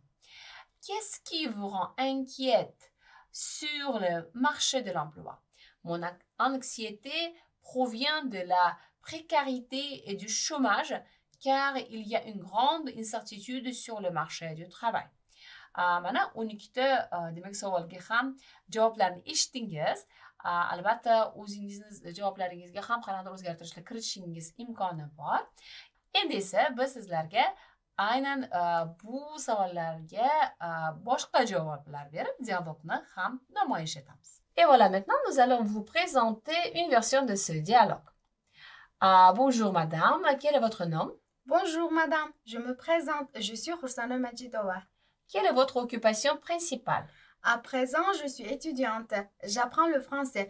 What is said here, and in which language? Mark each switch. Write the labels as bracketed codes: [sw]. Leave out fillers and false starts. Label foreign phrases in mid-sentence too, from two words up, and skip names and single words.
[fr] Qu'est-ce qui vous rend inquiète sur le marché de l'emploi? Mon anxiété provient de la précarité et du chômage car il y a une grande incertitude sur le marché du travail. [uz] Mana 12 demak savolga ham javoblarni eshitdingiz. Albatta o'zingizni javoblaringizga ham qanaqadir o'zgartirishlar kiritishingiz imkoni bor. Endi esa biz sizlarga aynan bu savollarga boshqa javoblar berib, dialogni ham namoyish etamiz. [fr] Et voilà, maintenant nous allons vous présenter une version de ce dialogue. Bonjour madame, quel est votre nom? Bonjour madame, je me présente, je suis Roussana Majidova. Quelle est votre occupation principale? À présent, je suis étudiante. J'apprends le français.